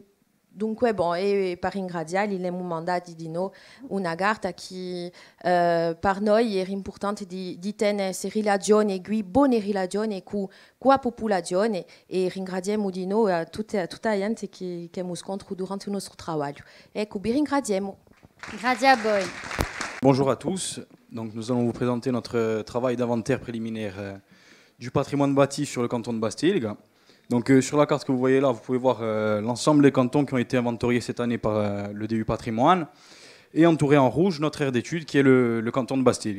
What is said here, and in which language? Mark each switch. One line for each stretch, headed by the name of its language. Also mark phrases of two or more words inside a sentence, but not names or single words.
Italian: Dunque, bon, e per ringraziarli abbiamo mandato di noi una carta che per noi era importante di tenere relazioni, buone relazioni con la popolazione e ringraziamo di noi a tutta la gente che abbiamo scontro durante il nostro lavoro. Ecco, vi ringraziamo. Grazie a voi.
French: Bonjour à tous. Donc, nous allons vous présenter notre travail d'inventaire préliminaire du patrimoine bâti sur le canton de Bastilles. Donc sur la carte que vous voyez là, vous pouvez voir l'ensemble des cantons qui ont été inventoriés cette année par le DU Patrimoine. Et entouré en rouge, notre aire d'étude qui est le canton de Bastilles.